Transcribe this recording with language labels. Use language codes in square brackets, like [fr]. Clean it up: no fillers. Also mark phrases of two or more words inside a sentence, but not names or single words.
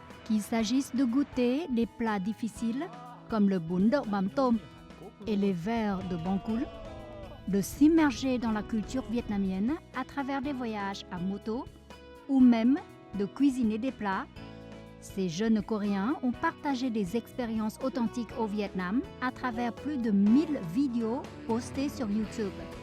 [fr] Qu'il s'agisse de goûter des plats difficiles comme le [vi] bún đậu mắm tôm [fr] et les vers de Bangkul, de s'immerger dans la culture vietnamienne à travers des voyages à moto ou même de cuisiner des plats, ces jeunes Coréens ont partagé des expériences authentiques au Vietnam à travers plus de 1000 vidéos postées sur YouTube.